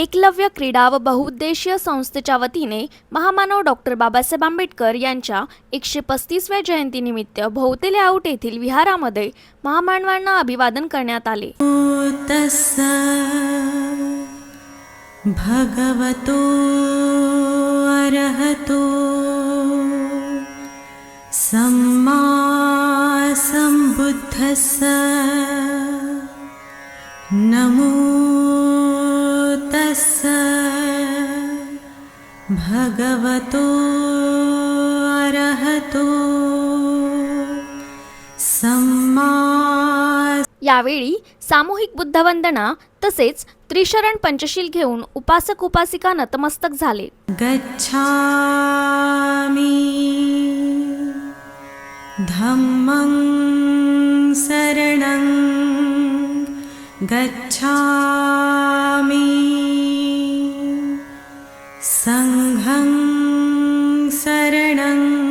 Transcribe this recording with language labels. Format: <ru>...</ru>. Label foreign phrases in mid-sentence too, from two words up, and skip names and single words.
<mr>एकलव्य क्रीडा व बहुउद्देशीय संस्थेच्या वतीने महामानव डॉक्टर बाबासाहेब आंबेडकर यांच्या 135व्या जयंतीनिमित्त भोवते लेआउट येथील विहारामध्ये महामानवांना अभिवादन करण्यात आले.</mr> <pi>तस्स भगवतो अरहतो सम्मा सम्बुद्धस्स नमो तस्स भगवतो अरहतो सम्मा.</pi> <mr>यावेळी सामूहिक बुद्धवंदना तसेच त्रिशरण पंचशील घेऊन उपासक उपासिका नतमस्तक झाले.</mr> <pi>गच्छामि धम्मं शरणं गच्छामि संघं शरणं</pi>